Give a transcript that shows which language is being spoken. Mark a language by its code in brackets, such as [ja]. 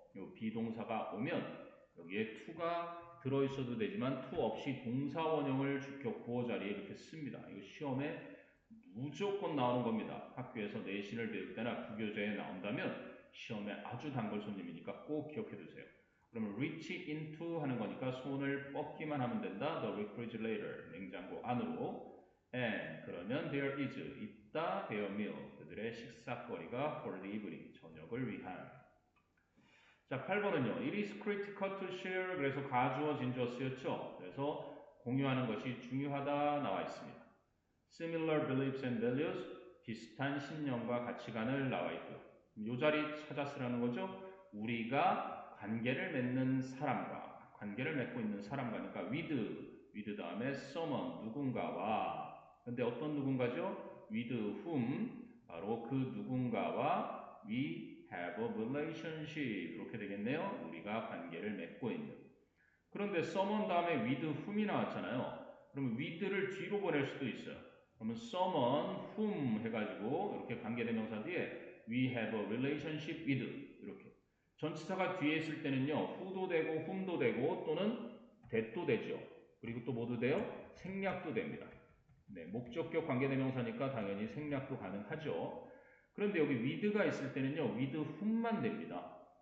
[ko] 이 비동사가 오면 여기에 to가 들어있어도 되지만 to 없이 동사 원형을 주격 보호 자리에 이렇게 씁니다. 이거 시험에 무조건 나오는 겁니다. 학교에서 내신을 배울 때나 부교재에 나온다면 시험에 아주 단골 손님이니까 꼭 기억해 두세요. 그러면 reach into 하는 거니까 손을 뻗기만 하면 된다. [en] The refrigerator, [ko] 냉장고 안으로. [en] And 그러면 there is, 있다. their meal, [ko] 그들의 식사거리가 [en] for the evening, [ko] 저녁을 위한. 자, 8번은요. [en] It is critical to share, [ko] 그래서 가주어 진주어 쓰였죠. 그래서 공유하는 것이 중요하다 나와 있습니다. [en] Similar beliefs and values, [ko] 비슷한 신념과 가치관을 나와 있고요. 이 자리 찾아 쓰라는 거죠. 우리가 관계를 맺는 사람과, 관계를 맺고 있는 사람과니까 with 다음에 someone, 누군가와. 근데 어떤 누군가죠? [en] with whom, [ko] 바로 그 누군가와 [en] we have a relationship. [ko] 이렇게 되겠네요. 우리가 관계를 맺고 있는. 그런데 someone 다음에 with whom이 나왔잖아요. 그러면 with를 뒤로 보낼 수도 있어요. 그러면 someone, whom 해가지고 이렇게 관계대명사 뒤에 [en] we have a relationship with [ko] 이렇게. 전치사가 뒤에 있을 때는요. who도 되고 whom도 되고 또는 that도 되죠. 그리고 또 뭐도 돼요? 생략도 됩니다. 네, 목적격 관계대명사니까 당연히 생략도 가능하죠. 그런데 여기 with가 있을 때는요. with whom만 됩니다.